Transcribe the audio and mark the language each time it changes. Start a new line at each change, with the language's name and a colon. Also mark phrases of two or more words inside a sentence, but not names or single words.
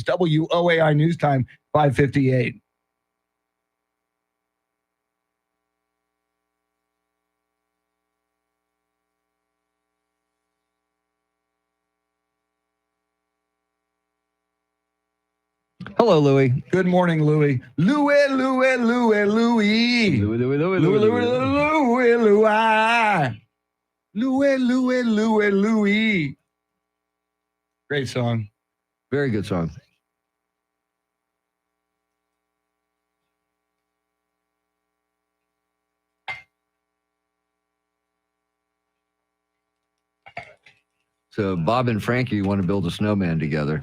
English: WOAI News Time, 5:58. Hello, Louie. Good morning, Louie. Louie, Louie, Louie, Louie. Louie, Louie, Louie, Louie, Louie. Louie, Louie, Louie. Louie, Louie, Louie, Louie. Great song. Very good song. So Bob and Frankie want to build a snowman together.